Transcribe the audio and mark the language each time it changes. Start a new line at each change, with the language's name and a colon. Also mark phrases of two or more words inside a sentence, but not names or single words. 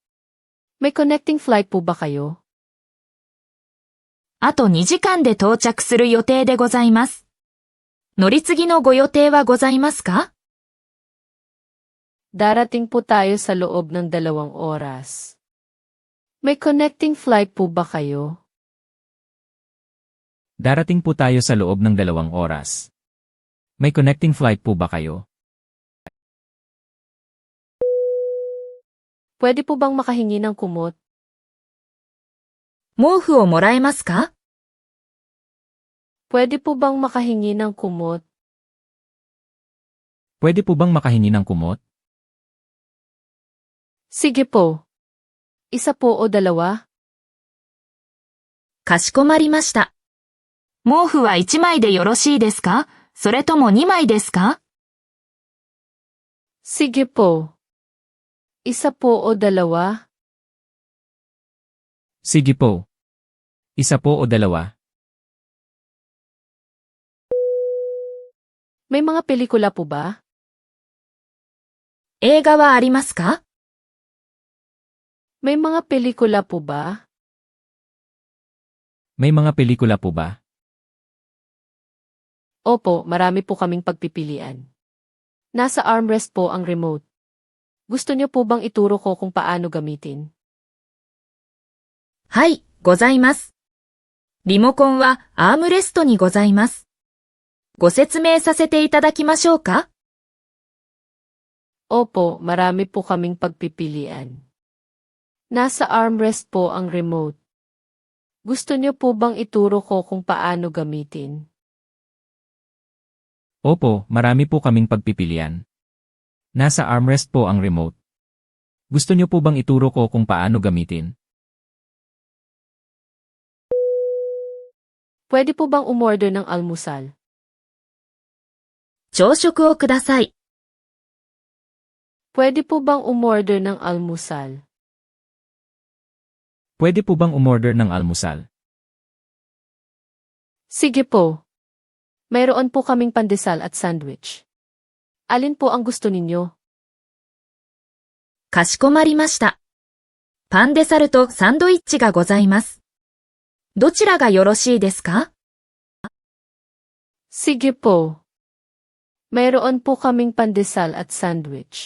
Filipino: May
English: connecting flight
Filipino: po ba kayo?
Japanese: あと2時間で到着する予定でございます。乗り継ぎのご予定はございますか？
Filipino: Darating po tayo sa loob ng 2 oras. May
English: connecting flight
Filipino: po ba kayo? Darating po tayo sa loob ng 2 oras. May
English: connecting flight
Filipino: po ba kayo? Pwede po bang makahingi ng kumot?
Japanese: 毛布をもらえますか？
Filipino: Pwede po bang makahingi ng kumot? Pwede po bang makahingi ng kumot? Sige po. Isa po o 2?
Japanese: かしこまりました。毛布は1枚でよろしいですか？それとも2枚ですか？
Filipino: Sige po. Isa po o 2? Sige po. Isa po o 2? May mga pelikula po ba?
Japanese: 映画はありますか？
Filipino: May mga pelikula po ba? May mga pelikula po ba? Opo, marami po kaming pagpipilian. Nasa armrest po ang remote. Gusto niyo po bang ituro ko kung paano gamitin?
Japanese: はい、ございます。リモコンはアームレストにございます。ご説明させていただきましょうか？
Filipino: Opo, marami po kaming pagpipilian. Nasa armrest po ang remote. Gusto niyo po bang ituro ko kung paano gamitin? Opo, marami po kaming pagpipilian. Nasa armrest po ang remote. Gusto niyo po bang ituro ko kung paano gamitin? Pwede po bang umorder ng almusal?
Japanese: 朝食をください。
Filipino: Pwede po bang umorder ng almusal? Pwede po bang umorder ng almusal? Sige po. Mayroon po kaming pandesal at sandwich. Alin po ang gusto ninyo?
Japanese: かしこまりました。パンデサルとサンドイッチがございます。どちらがよろしいですか？
Filipino: Sige po. Mayroon po kaming pandesal at sandwich.